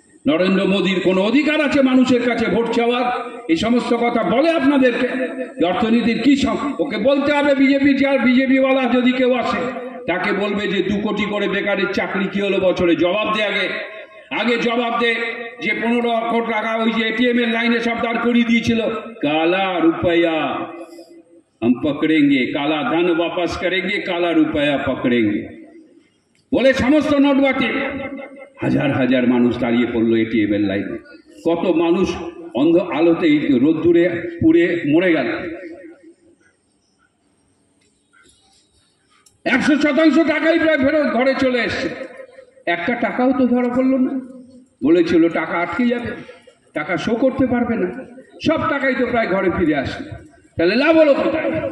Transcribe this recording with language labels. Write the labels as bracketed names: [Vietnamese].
[Bangla] নরেন্দ্র মোদীর কোনো অধিকার আছে মানুষের কাছে ভোট চাওয়ার? এই সমস্ত কথা বলে আপনাদেরকে? অর্থনীতির কি ওকে বলতে হবে? বিজেপি, যার বিজেপিওয়ালা যদি কেউ আসে তাকে বলবে যে 2 কোটি করে বেকারের চাকরি কি হলো বছরে? জবাব দে আগে জবাব দে যে 15 লক্ষ টাকা ওই যে এটিএম এর লাইনে সব দাঁড় করিয়ে দিয়েছিল। [Hindi] কালা রুপয়া हम पकड़ेंगे, काला धन वापस करेंगे, काला रुपया पकड़ेंगे [Bangla] বলে সমস্ত নোট বাটে। হাজার হাজার মানুষ দাঁড়িয়ে পড়লো এটিএম এর লাইনে। কত মানুষ অন্ধ আলোতে রোদ্দুরে পুড়ে মরে গেল। 100% টাকাই প্রায় ফেরত ঘরে চলে এসছে। একটা টাকাও তো ধরা পড়লো না। বলেছিল টাকা আটকে যাবে, টাকা শো করতে পারবে না, সব টাকাই তো প্রায় ঘরে ফিরে আসে। তাহলে লাভ হলো কোথায়?